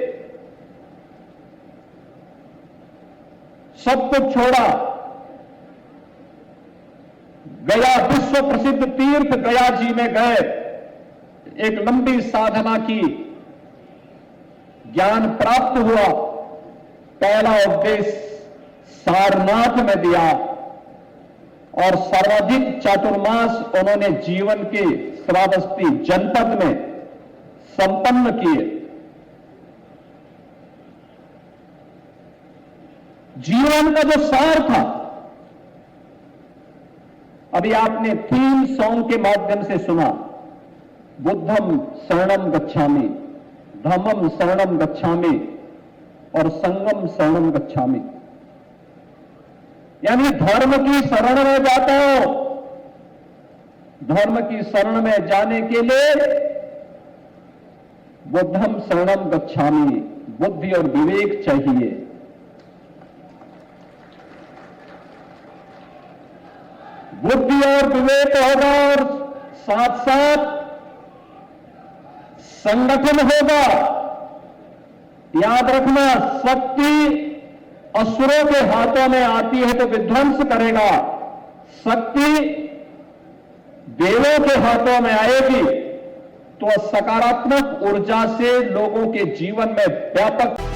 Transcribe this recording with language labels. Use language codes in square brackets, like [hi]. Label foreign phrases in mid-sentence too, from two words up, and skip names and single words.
[hi] सब कुछ छोड़ा, गया विश्व प्रसिद्ध तीर्थ गया जी में गए, एक लंबी साधना की, ज्ञान प्राप्त हुआ, पहला उपदेश सारनाथ में दिया और सर्वाधिक चातुर्मास उन्होंने जीवन के श्रावस्ती जनपद में संपन्न किए। जीवन का जो सार था, अभी आपने थीम सॉन्ग के माध्यम से सुना, [pi] बुद्धम शरणम गच्छामि, धम्मम शरणम गच्छामि और संगम शरणम गच्छामि। [hi] यानी धर्म की शरण में जाता हो, धर्म की शरण में जाने के लिए [pi] बुद्धम शरणम गच्छामि, [hi] बुद्धि और विवेक चाहिए। बुद्धि और विवेक होगा और साथ साथ संगठन होगा। याद रखना, शक्ति असुरों के हाथों में आती है तो विध्वंस करेगा, शक्ति देवों के हाथों में आएगी तो सकारात्मक ऊर्जा से लोगों के जीवन में व्यापक